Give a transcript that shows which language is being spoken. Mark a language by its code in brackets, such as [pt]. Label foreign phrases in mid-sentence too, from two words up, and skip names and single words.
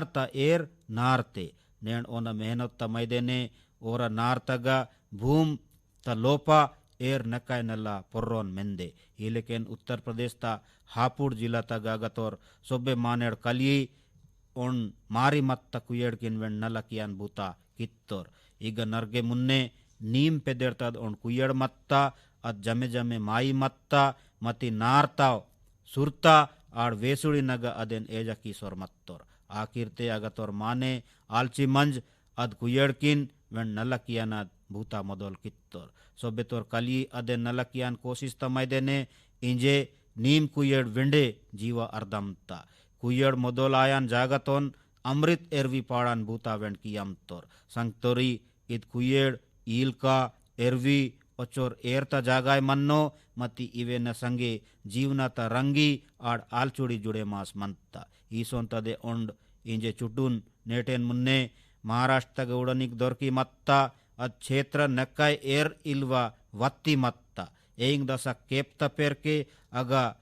[gon] ता एर नार ते नेण ओन मेहनत त मैदे ने ओर नार तगा भूम त लोपा एर नकाय नल्ला पोर्रोन मेंदे इलेकेन उत्तर प्रदेश ता हापुड़ जिला तगा गतोर सोबे मानेड़ कली ओन मारी मत्त कुयेड़ किन वेंड नल्ला कियान बूता कित्तोर इग नरगे मुन्ने नीम पेदेड़तद ओन कुयेड़ मत्ता अद जमे जमे माई मत्ता मती नारताव सुरता आड़ वेसुड़ी नग अदेन एजा कीसोर मत्तोर आखिर ते अगतोर माने आलची मंज अद कुयेड़ किन वेंड नल्ला कियानद बूता मदोल कित्तोर सोबे तोर कली अदेन नल्ला कियान कोशिश त मैदेने इंजे नीम कुयेड़ विंडे जीवा अर्दमता कुयेड़ मदोल आयान जागतोन अमृत एरवी पाड़ान बूता वेंड कियमतोर संगतोरी इद कुयेड़ ईलका एरवी ओचोर एरता जागाय मन्नो मती इवे न संगे जीवना ता रंगी आड़ आलचुड़ी जुड़े मास मंता ईसोन तदे ओंड इंजे चुटून नेटेन मुन्ने महाराष्ट्र तग उड़निक दोरकी मत्ता अद क्षेत्र नक्काय एर इल्वा वत्ती मत्ता एंग दसा केप्ता पेर के अगा